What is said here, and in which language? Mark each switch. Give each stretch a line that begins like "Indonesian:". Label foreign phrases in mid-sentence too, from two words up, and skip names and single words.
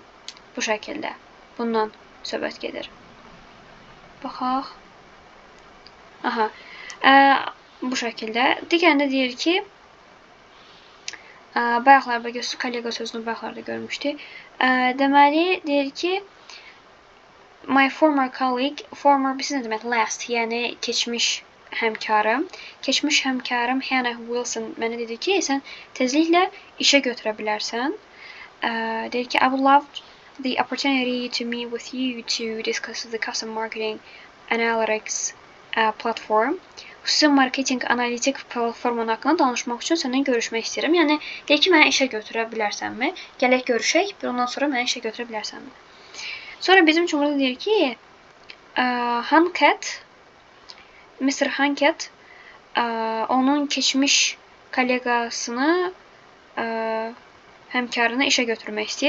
Azerbaijani: Bu şəkildə. Bundan söhbət gedir. Baxaq. Aha. Bu şəkildə. Digərində deyir ki, bayaqlarda kollega sözünü bayaqlarda görmüşdük. Deməli, deyir ki,
English: my former colleague, former
Azerbaijani: bilirsiz nə demək? Last, yəni keçmiş həmkarım. Keçmiş həmkarım Hannah Wilson mənə dedi ki, sən tezliklə işə götürə bilərsən. Deyir ki,
English: I would love the opportunity to meet with you to discuss the custom marketing analytics platform.
Azerbaijani: Xüsusi marketing analitik platformun haqqında danışmaq üçün səndən görüşmək istəyirəm. Yəni, deyir ki, mənə işə götürə bilərsənmi? Gələk görüşək, ondan sonra mənə işə götürə bilərsənmi? Sonra bizim üçün burada deyir ki, Hankett, Mr. Hankett onun keçmiş kollegasını, həmkarını işə götürmək istəyir.